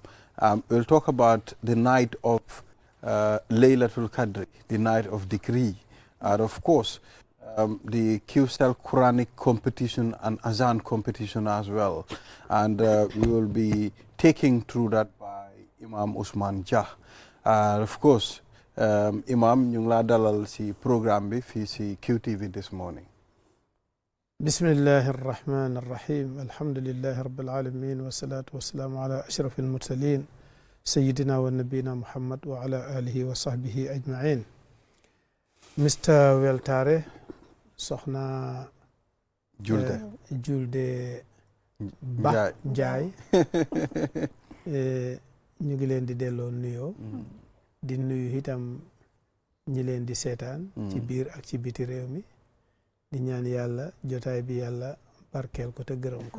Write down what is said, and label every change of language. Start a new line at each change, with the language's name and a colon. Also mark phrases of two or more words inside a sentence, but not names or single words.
English: We'll talk about the night of Laylatul Qadr, the night of decree. And of course, the QCell Quranic competition and Azan competition as well. And we will be taking through that by Imam Usman Jah. Of course,
Wolof: Imam, ñu ngi laa dalal si programme bi fii si QTV
English: this morning.
Arabic: بسم الله الرحمن الرحيم. الحمد لله رب العالمين والصلاة والسلام على أشرف المرسلين. سيدنا ونبينا محمد وعلى آله وصحبه أجمعين.
English: Mr. Weltare,
Wolof: Soxna Julde Ba Njaay. Ñu ngi leen di delloo nuyoo. Di nuyu itam ñi leen di seetaan ci biir ak ci biti réew mi di ñaan yàlla jotaay bi yàlla barkeel ko te gërëm ko